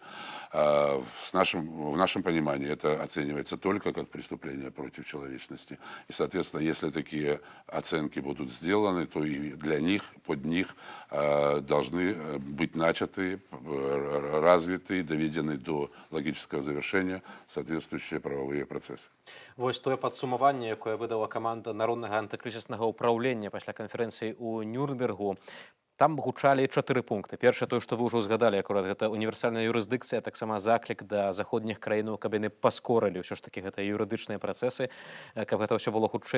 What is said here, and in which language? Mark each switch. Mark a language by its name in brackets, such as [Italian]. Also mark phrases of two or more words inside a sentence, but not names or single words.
[Russian] В нашем понимании это оценивается только как преступление против человечности. И, соответственно, если такие оценки будут сделаны, то и для них, под них должны быть начаты, развиты, доведены до логического завершения соответствующие правовые процессы. [Belarusian] Вось тое падсумаванне, якое выдала каманда народнага антыкрызіснага ўпраўлення пасля канферэнцыі ў Нюрнбергу, там гучалі 4 пункты. Першае, тое, што вы ўжо згадалі, акурат гэта універсальная юрысдыкцыя, таксама заклік да заходніх краінаў, каб яны паскорылі ўсё ж такі гэта юрыдычныя працэсы, каб гэта ўсё было хутчэй.